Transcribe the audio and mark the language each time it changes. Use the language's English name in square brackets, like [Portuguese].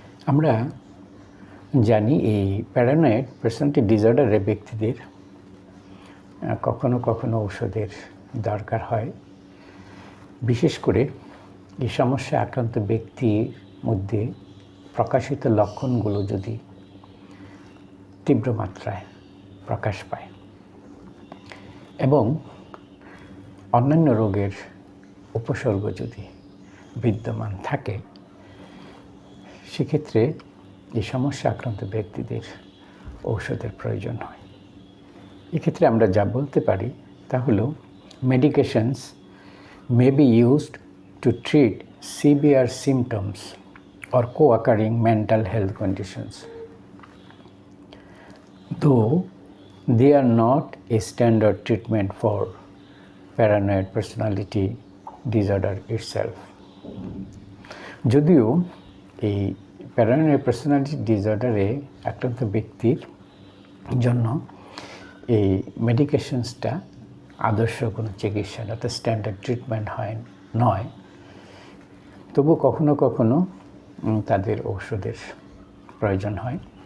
[Bangla] আমরা জানি এই প্যারানয়েড পার্সোনালিটি ডিসঅর্ডারের ব্যক্তিদের কখনো কখনো ঔষধের দরকার হয়, বিশেষ করে এই সমস্যা আক্রান্ত ব্যক্তির মধ্যে প্রকাশিত লক্ষণগুলো যদি তীব্র মাত্রায় প্রকাশ পায় এবং অন্যান্য রোগের উপসর্গ যদি বিদ্যমান থাকে, সেক্ষেত্রে এই সমস্যা আক্রান্ত ব্যক্তিদের ঔষধের প্রয়োজন হয়। এক্ষেত্রে আমরা যা বলতে পারি তা হলো, [English] Medications may be used to treat severe symptoms or co-occurring mental health conditions, though they are not a standard treatment for paranoid personality disorder itself। [Bangla] যদিও এই প্যারানয়েড পার্সোনালিটি ডিসঅর্ডারে আক্রান্ত ব্যক্তির জন্য এই মেডিকেশনসটা আদর্শ কোনো চিকিৎসা অর্থাৎ স্ট্যান্ডার্ড ট্রিটমেন্ট নয়, তবু কখনো কখনো তাদের ঔষধের প্রয়োজন হয়।